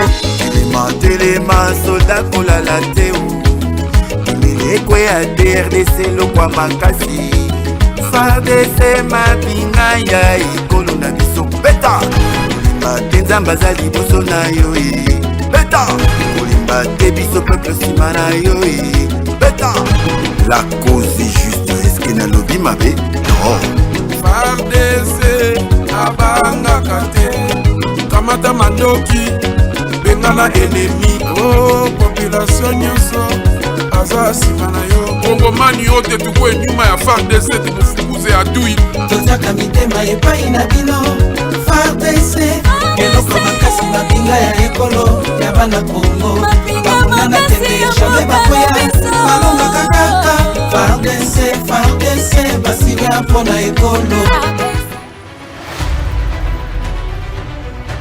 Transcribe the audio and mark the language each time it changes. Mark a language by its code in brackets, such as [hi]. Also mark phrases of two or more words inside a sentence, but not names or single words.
[ln] telema soda kolala te mileko ya DRDC lokwa makasi fardese mapinga ya ekolo na biso beta kolimba te nzambe aza liboso na yo beta kolimba te biso peuple nsima na yo beta [fr] la cause est juste [ln] eske nalobi mabe non fardese abangaka te kamata mandoki bengana enemi population nyonso aza nsima na yo kongomani yo te [sw] tukwe nyuma ya fardese tumufukuze adui [ln] totiaka mitema epai na bino fardese eloko makasi mapinga ya ekolo ya bana kongo babunda na tembe jamai bakoya balongaka kaka fardese basinya mpona ekolo